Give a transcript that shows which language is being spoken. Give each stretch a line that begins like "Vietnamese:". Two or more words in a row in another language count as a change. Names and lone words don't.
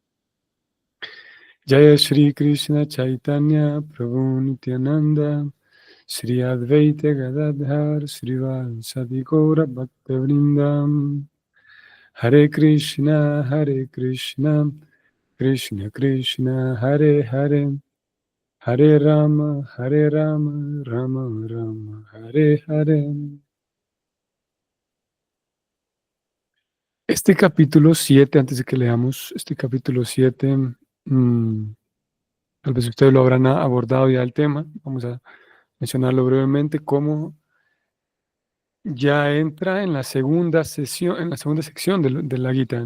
Sanskrit: Jaya Shri Krishna Chaitanya Prabhu Nityananda Shri Advaita Gadadhar Srivasadi Gaura Bhaktavrindam Hare Krishna, Krishna Krishna, Hare Hare, Hare Rama, Rama Rama, Hare Hare.
Spanish: Este capítulo 7, antes de que leamos este capítulo 7, tal vez ustedes lo habrán abordado ya el tema, vamos a mencionarlo brevemente, cómo ya entra en la segunda sección de la Gita.